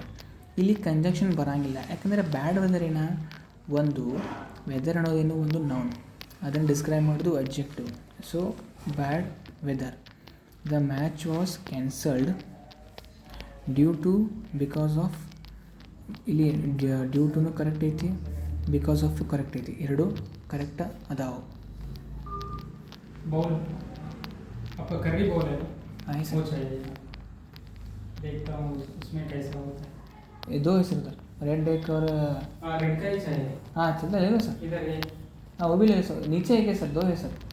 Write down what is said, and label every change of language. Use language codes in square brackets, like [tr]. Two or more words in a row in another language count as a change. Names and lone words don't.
[kn] ಇಲ್ಲಿ ಕಂಜಂಕ್ಷನ್ ಬರೋಂಗಿಲ್ಲ, ಯಾಕಂದರೆ [en] bad weather [kn] ಏನ, ಒಂದು ವೆದರ್ ಅನ್ನೋದೇನು ಒಂದು ನೌನ್, ಅದನ್ನು ಡಿಸ್ಕ್ರೈಬ್ ಮಾಡೋದು ಅಡ್ಜೆಕ್ಟಿವ್. [en] so bad weather. the match was cancelled due to, because of. [kn] ಇಲ್ಲಿ [en] due to [kn] ಕರೆಕ್ಟ್ ಐತಿ, [en] because of correct [kn] ಐತಿ, ಎರಡು ಕರೆಕ್ಟ್ ಅದಾವು. [hi] बॉल आपका कर्री बॉल है हाँ वो चाहिए, देखता हूँ उसमें कैसा होता है. ये दो है सर, [en] red deck [hi] और हाँ रेड का ही चाहिए. हाँ चलता ले लो सर. इधर है. हाँ वो भी ले लो सर. नीचे एक है सर, दो है सर.